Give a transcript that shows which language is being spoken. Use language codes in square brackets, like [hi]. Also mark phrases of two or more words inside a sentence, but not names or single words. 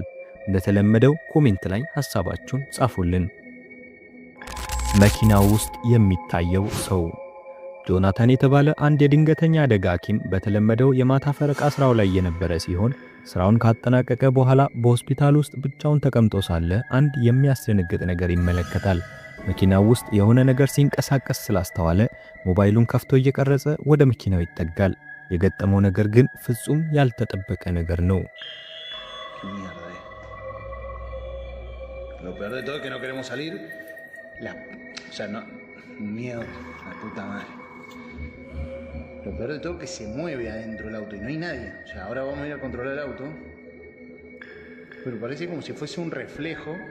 [am] እንደተለመደው ኮሜንት ላይ ሐሳባችሁን ጻፉልን። መኪናው ውስጥ የሚታየው ሰው። ጆናታን የተባለ አንድ የድንገተኛ አደጋ ሐኪም በተለመደው የማታ ፈረቃ ስራው ላይ የነበረ ሲሆን ስራውን ካጠናቀቀ በኋላ በሆስፒታል ውስጥ ብቻውን ተቀምጦ ሳለ አንድ የሚያስደነግጥ ነገር ይመለከታል። መኪናው ውስጥ የሆነ ነገር ሲንቀሳቀስ ስላስተዋለ ሞባይሉን ከፍቶ እየቀረጸ ወደ መኪናው ይጠጋል። የገጠመው ነገር ግን ፍጹም ያልተጠበቀ ነገር ነው። [es] Lo peor de todo es que se mueve adentro del auto y no hay nadie. O sea, ahora vamos a ir a controlar el auto. Pero parece como si fuese un reflejo.